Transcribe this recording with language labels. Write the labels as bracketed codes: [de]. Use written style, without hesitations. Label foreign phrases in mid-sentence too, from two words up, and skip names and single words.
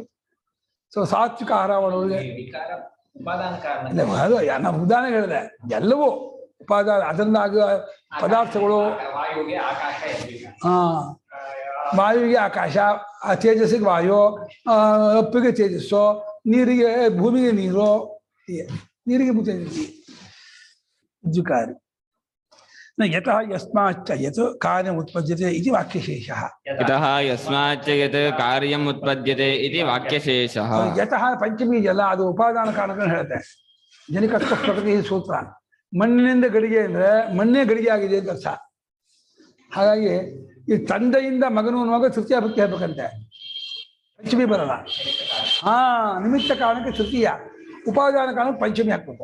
[kn] ಸೊ ಸಾತ್ವಿಕ ಆಹಾರ ಮಾಡೋರಿಗೆ ಅದು ನಾವು ಉದಾಹರಣೆ ಹೇಳಿದೆ, ಎಲ್ಲವೂ ಉಪಾದಾನ ಅದರಿಂದ ಆಗುವ ಪದಾರ್ಥಗಳು. ವಾಯುವಿಗೆ ಆಕಾಶ, ತೇಜಸ್ಸಿಗೆ ವಾಯು, ಅಪ್ಪಿಗೆ ತೇಜಸ್ಸು, ನೀರಿಗೆ ಭೂಮಿಗೆ ನೀರು, ನೀರಿಗೆ ತೇಜಸ್ಸಿ ದ್ವಿಕಾರಿ. [sa] ಯತಃ ಯಸ್ಮಾಚ್ಚ ಯತ್ ಕಾರ್ಯಂ ಉತ್ಪದ್ಯತೆ ಇತಿ ವಾಕ್ಯಶೇಷಃ. ಯತಃ ಯಸ್ಮಾಚ್ಚ ಯತ್ ಕಾರ್ಯಂ ಉತ್ಪದ್ಯತೆ ಇತಿ ವಾಕ್ಯಶೇಷಃ. [kn] ಯತಃ ಪಂಚಮಿ ಇದೆಯಲ್ಲ, ಅದು ಉಪಾದಾನ ಕಾರಣಗಳನ್ನು ಹೇಳುತ್ತೆ. [sa] ಜನಿಕತ್ವ ಪ್ರಕೃತಿ ಸೂತ್ರ. [kn] ಮಣ್ಣಿನಿಂದ ಗಡಿಗೆ ಅಂದ್ರೆ ಮಣ್ಣೇ ಗಡಿಗೆ ಆಗಿದೆ ಅಂತ ಅರ್ಥ. ಹಾಗಾಗಿ ಈ ತಂದೆಯಿಂದ ಮಗನು ಅನ್ನುವಾಗ ತೃತೀಯ ಭಕ್ತಿ ಹೇಳ್ಬೇಕಂತೆ, ಪಂಚಮಿ ಬರಲ್ಲ. ನಿಮಿತ್ತ ಕಾರಣಕ್ಕೆ ತೃತೀಯ, ಉಪಾದಾನ ಕಾರಣಕ್ಕೆ ಪಂಚಮಿ ಹಾಕ್ಬೇಕು.